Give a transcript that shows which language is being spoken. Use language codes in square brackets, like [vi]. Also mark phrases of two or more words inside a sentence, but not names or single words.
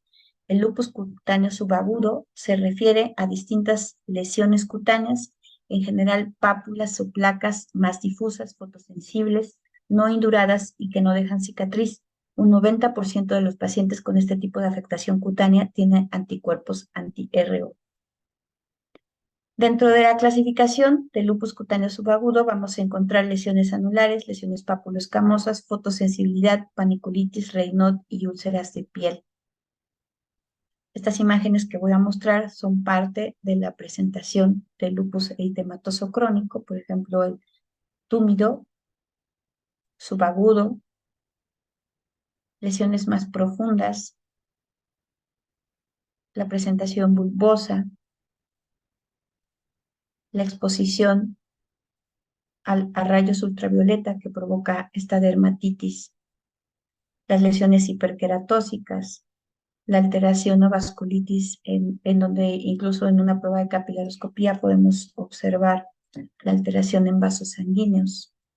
[es] El lupus cutáneo subagudo se refiere a distintas lesiones cutáneas, en general pápulas o placas más difusas, fotosensibles, no induradas y que no dejan cicatriz. Un 90% de los pacientes con este tipo de afectación cutánea tienen anticuerpos anti-RO. Dentro de la clasificación del lupus cutáneo subagudo vamos a encontrar lesiones anulares, lesiones papuloscamosas, fotosensibilidad, paniculitis, Raynaud y úlceras de piel. Estas imágenes que voy a mostrar son parte de la presentación del lupus eritematoso crónico, por ejemplo, el túmido, subagudo, lesiones más profundas, la presentación bulbosa, la exposición a rayos ultravioleta que provoca esta dermatitis, las lesiones hiperqueratósicas, la alteración o vasculitis, en donde incluso en una prueba de capilaroscopía podemos observar la alteración en vasos sanguíneos.